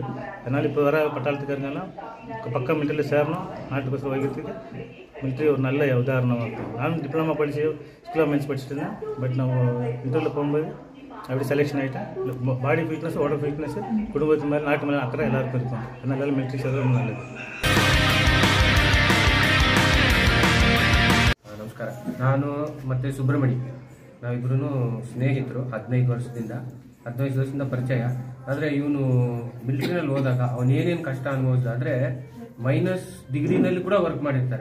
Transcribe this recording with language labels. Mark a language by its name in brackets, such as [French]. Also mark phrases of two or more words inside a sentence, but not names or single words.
[Tamil] அதனால் இப்போ வர பட்டாளத்துக்காரங்கெல்லாம் பக்கம் மிலிட்ரியில் சேரணும். நாட்டுக்கோசரம் வைக்கிறதுக்கு மிலிட்ரி ஒரு நல்ல உதாரணமாக இருக்கும். நானும் டிப்ளமா படித்து [English] School of Mens [Tamil] படிச்சுட்டு இருந்தேன். பட் நம்ம இன்டர்வியூவில் போகும்போது அப்படி செலெக்ஷன் ஆகிட்டேன். [English] body fitness, [Tamil] உடம்பு ஃபிட்னஸ், குடும்பத்து மேலே நாட்டு மேலே அக்கறை எல்லாருக்கும் இருக்கும். அதனால மிலிட்ரி சேர்றது ரொம்ப நல்லது. [Kannada] ನಮಸ್ಕಾರ. ನಾನು ಮತ್ತು ಸುಬ್ರಹ್ಮಣಿ ನಾವಿಬ್ಬರೂ ಸ್ನೇಹಿತರು 15 ವರ್ಷದಿಂದ ಪರಿಚಯ. ಆದರೆ ಇವನು ಮಿಲಿಟರಿನಲ್ಲಿ ಹೋದಾಗ ಅವನೇನೇನು ಕಷ್ಟ ಅನುಭವಿಸಿದ ಅಂದರೆ ಮೈನಸ್ ಡಿಗ್ರಿನಲ್ಲಿ ಕೂಡ ವರ್ಕ್ ಮಾಡಿರ್ತಾರೆ.